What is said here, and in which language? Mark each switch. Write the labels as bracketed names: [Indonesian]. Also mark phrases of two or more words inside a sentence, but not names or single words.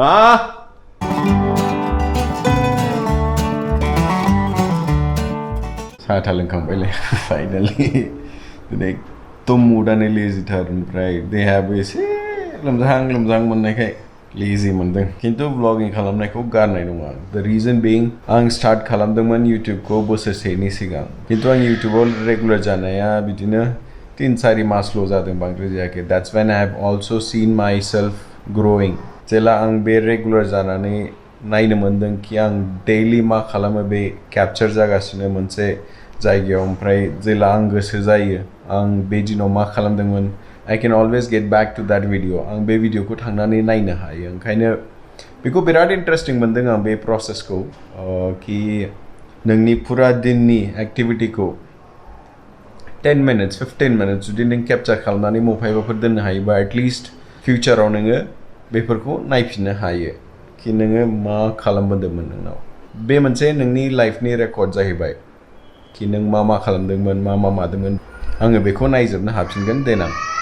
[Bodo] साहा लोंखांबायलै फाइनालि दिनै एकदम मुडानो लेजिथार ओमफ्राय देहायाबो एसे लोमजाहां मोननायखाय लेजि मोनदों खिन्थु ब्लगिं खालामनायखौ गारनाय नङा [English] the reason being [Bodo] आं स्टार्ट खालामदोंमोन इउटुबखौ बोसोरसेनि सिगां खिन्थु आं इउटुबाव रेगुलार जानाया बिदिनो 3-4 मासल' जादों बांद्राय जायाखै [English] that's when I have also seen myself growing [Bodo] जेला आं बे रेगुलार जानानै नायनो मोनदों कि आं डेइलि मा खालामो बे केपचार जागासिनो मोनसे जायगायाव ओमफ्राय जेला आं गोसो जायो आं बे दिनाव मा खालामदोंमोन [English] I can always get back to that video [Bodo] आं बे भिडिअखौ थांनानै नायनो हायो ओंखायनो बेखौ बिराद इन्टारेस्टिं मोनदों आं बे प्रसेसखौ कि नोंनि फुरा दिननि एक्टिभिटिखौ [English] 10 minutes 15 minutes [Bodo] जुदि नों केपचार खालामनानै मबाइलफोर दोननो हायोबा एटलिस्ट फिउचाराव नोङो बेफोरखौ नायफिननो हायो कि नोङो मा खालामबोदोंमोन नोंनाव बे मोनसे नोंनि लाइफनि रेकर्ड जाहैबाय कि नों मा खालामदोंमोन मा मादोंमोन आङो बेखौ नायजोबनो हाफिनगोन देनां